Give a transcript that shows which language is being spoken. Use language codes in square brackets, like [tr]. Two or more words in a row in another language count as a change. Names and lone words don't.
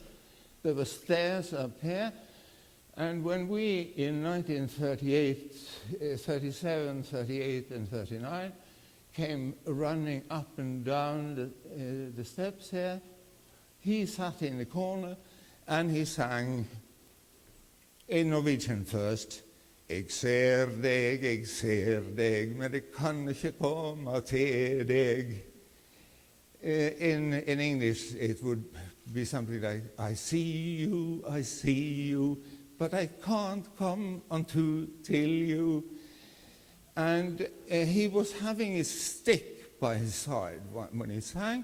[en] There were stairs up here. And when we, in 1938, 37, 38, and 39, came running up and down the steps here, he sat in the corner and he sang in Norwegian first. [no] Jeg ser deg, men det kan ikke komme til deg. [en] In English, it would be something like, I see you, but I can't come until you. And he was having his stick by his side when he sang.